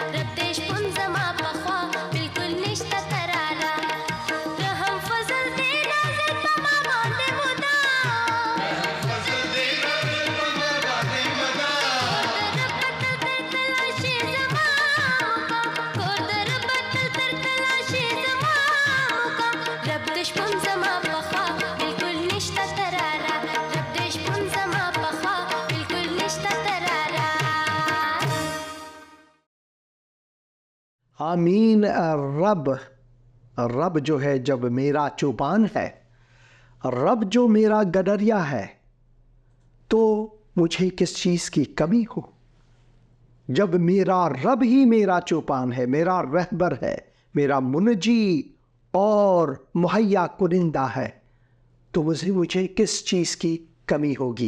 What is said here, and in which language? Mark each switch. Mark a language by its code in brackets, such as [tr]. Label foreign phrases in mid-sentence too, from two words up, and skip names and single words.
[ps] رب دې شپون زما پخوا بالکل نشته قراره رحم فضل دې نازل په ما باندې مدام کور د رب تل تر تلاشي زما مقام کور د رب تل تر تلاشي زما مقام رب دې شپون زما پخوا بالکل نشته قراره رب دې شپون زما پخوا بالکل نشته قراره آمین. [ur] رب جو ہے جب میرا چوپان ہے، رب جو میرا گڈریا ہے، تو مجھے کس چیز کی کمی ہو؟ جب میرا رب ہی میرا چوپان ہے، میرا رہبر ہے، میرا منجی اور مہیا کنندہ ہے، تو مجھے کس چیز کی کمی ہوگی؟